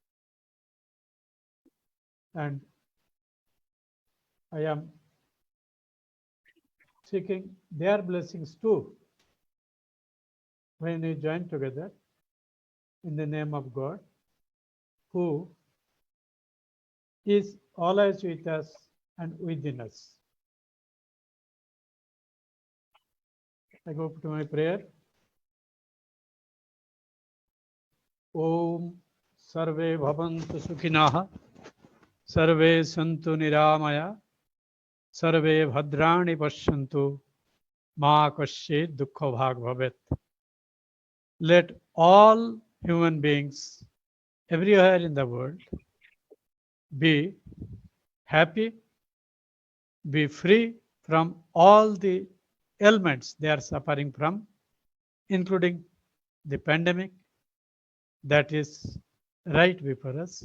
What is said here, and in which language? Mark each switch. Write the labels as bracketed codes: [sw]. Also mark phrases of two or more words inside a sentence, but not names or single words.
[en] and I am seeking their blessings too when we join together in the name of God, who is always with us and within us. I go to my prayer. [sa] ॐ सर्वे भवन्तु सुखिनः सर्वे सन्तु निरामयाः सर्वे भद्राणि पश्यन्तु मा कश्चित् दुःख भाग् भवेत्. [en] Let all human beings everywhere in the world be happy, be free from all the ailments they are suffering from, including the pandemic that is right before us.